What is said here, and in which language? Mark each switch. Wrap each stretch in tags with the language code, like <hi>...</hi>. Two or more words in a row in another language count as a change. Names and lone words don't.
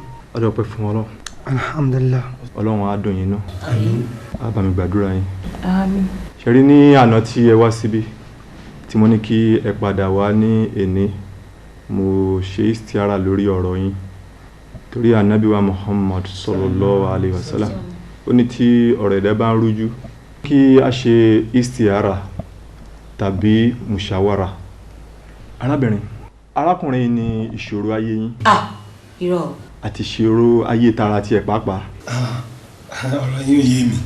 <yo>Ọjọ́ pẹ́ fún Ọlọ́run. Alhamdulillah. Ọlọ́run á dùn yín náà. Àmín. Á bá mi gbàdúrà yín. Àmín. Ṣé rí ní àná tí ẹ wá síbí tí mo ní kí ẹ padà wá ní èní mo ṣe istiara lórí ọ̀rọ̀ yín torí ànábì wa Muhammad</yo> <ar>صلى الله عليه وسلم</ar> <yo>ó ní tí ọ̀rọ̀ ẹ̀dá bá ń rújú kí a ṣe istiara tàbí mushawara. Arábìnrin, arákùnrin ní ìṣòro ayé yín. Irọ́. Àti ìṣòro ayé tara tiẹ̀ pàápàá. Ọ̀rọ̀ yín ò yé mi.</yo>